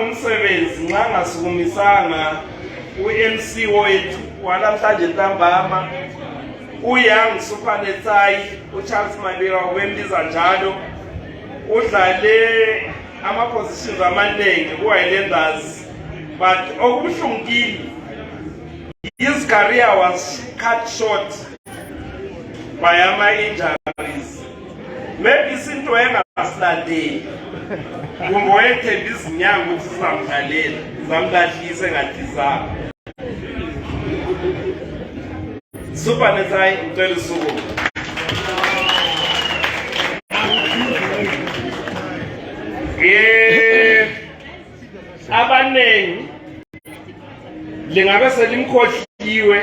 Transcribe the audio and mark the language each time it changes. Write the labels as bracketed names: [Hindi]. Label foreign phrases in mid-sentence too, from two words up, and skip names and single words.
[North Ndebele] umsebenzi nxa ngasukumisanga uMC wethu walamhlanje ntambama uYoung Supernetai uCharles Mabira wembiza njalo udlale ama-positions amaningi ku-Highlanders but okubuhlungile [English] his career was cut short by [North Ndebele] ama-injuries maybe isinto engasilandeli kumbe wayethemba izinyanga ukuthi sizamdlalela zamlahlise ngathi zabo Supernetai ngicela usuku abanengi lingabe selimkhohliwe